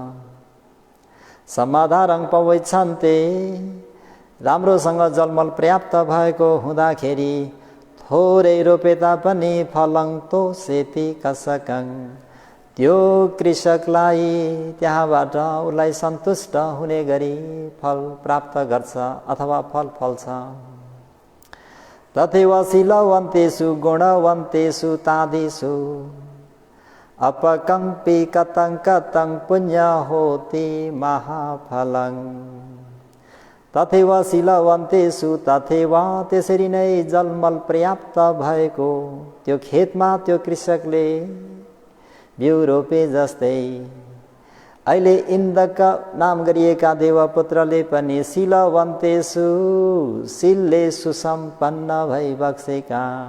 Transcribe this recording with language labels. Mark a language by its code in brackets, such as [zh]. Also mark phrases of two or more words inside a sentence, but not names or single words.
[pi] समाधारं पवच्छन्ते, [ne] राम्रोसँग जलमल पर्याप्त भएको हुँदाखेरि थोरै रोपे तापनि [pi] फलं तोषेति कसकं, [ne] त्यो कृषकलाई त्यहाँबाट उसलाई सन्तुष्ट हुने गरी फल प्राप्त गर्छ अथवा फल फल्छ। [pi] तथैव शीलवन्तेषु गुणवन्तेषु तादिषु अपकम्पि कतं कतं पुण्य होति महाफलं। तथैव शीलवन्तेषु [ne] तथैव त्यसरी नै जलमल पर्याप्त भएको त्यो खेतमा त्यो कृषकले बिउ रोपे जस्तै अहिले इन्द्रक नाम गरिएका देवपुत्रले पनि शीलवन्तेषु शीलले सुसम्पन्न भई बक्सेका,